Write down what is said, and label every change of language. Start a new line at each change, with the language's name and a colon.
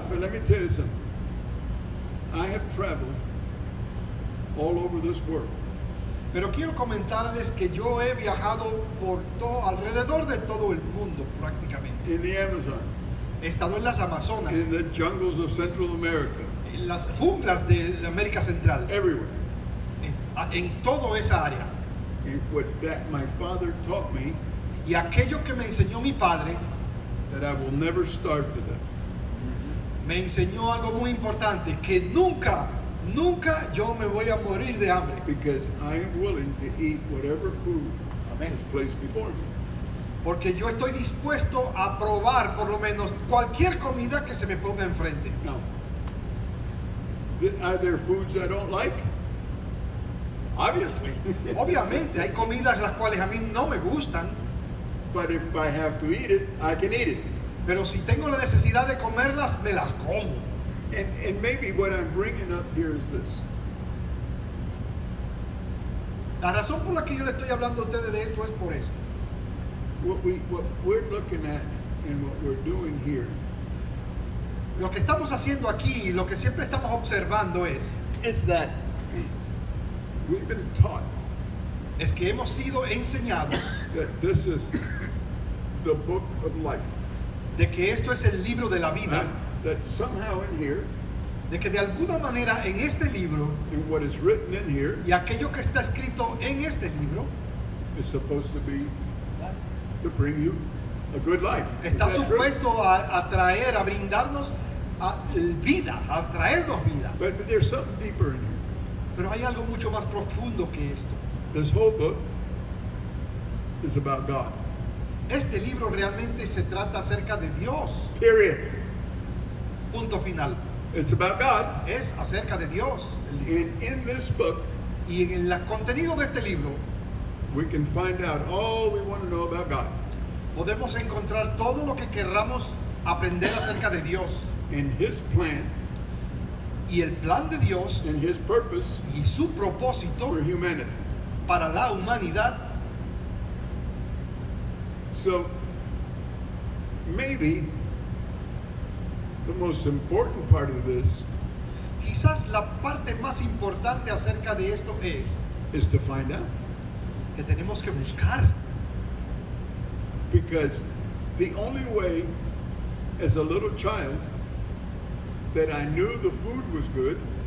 English: But let me tell you something. I have traveled all over this world.
Spanish: Pero quiero comentarles que yo he viajado por alrededor de todo el mundo prácticamente.
English: In the Amazon,
Spanish: He estado en las Amazonas,
English: in the jungles of Central America,
Spanish: en las junglas de América Central,
English: everywhere.
Spanish: en toda esa área.
English: And what that my father taught me
Spanish: Y aquello que me enseñó mi padre
English: that I will never starve to death.
Spanish: me enseñó algo muy importante, que nunca yo me voy a morir de hambre.
English: Because I am willing to eat whatever food
Spanish: Amén.
English: is placed before me.
Spanish: Porque yo estoy dispuesto a probar por lo menos cualquier comida que se me ponga enfrente.
English: Now, are there foods I don't like? Obviously.
Spanish: Obviamente hay comidas las cuales a mí no me gustan,
English: But if I have to eat it, I can eat it.
Spanish: pero si tengo la necesidad de comerlas, me las como.
English: And maybe what I'm bringing up here is this.
Spanish: La razón por la que yo le estoy hablando a ustedes de esto es por esto.
English: What we're looking at and what we're doing here
Spanish: Lo que estamos haciendo aquí, lo que siempre estamos observando es
English: that we've been taught
Spanish: que hemos sido enseñados
English: that this is the book of life.
Spanish: de que esto es el libro de la vida,
English: That somehow in here,
Spanish: de que de alguna manera en este libro
English: and what is written in here,
Spanish: y aquello que está escrito en este libro
English: is supposed to be to bring you a good life. Is
Spanish: está
English: that true?
Spanish: supuesto a traer, a brindarnos vida, a traernos vida.
English: But there's something deeper in here.
Spanish: Pero hay algo mucho más profundo que esto.
English: This whole book is about God.
Spanish: Este libro realmente se trata acerca de Dios.
English: Period.
Spanish: Punto final.
English: It's about God.
Spanish: Es acerca de Dios. el libro.
English: And in this book,
Spanish: Y en el contenido de este libro
English: we can find out all we want to know about God
Spanish: podemos encontrar todo lo que querramos aprender acerca de Dios
English: and His plan
Spanish: y el plan de Dios
English: and His purpose
Spanish: y su propósito
English: for humanity.
Spanish: para la humanidad.
English: So maybe the most important part of this
Spanish: Quizás la parte más importante acerca de esto es
English: is to find out.
Spanish: que tenemos que buscar.
English: Because the only way, as a little child, that I knew the food was good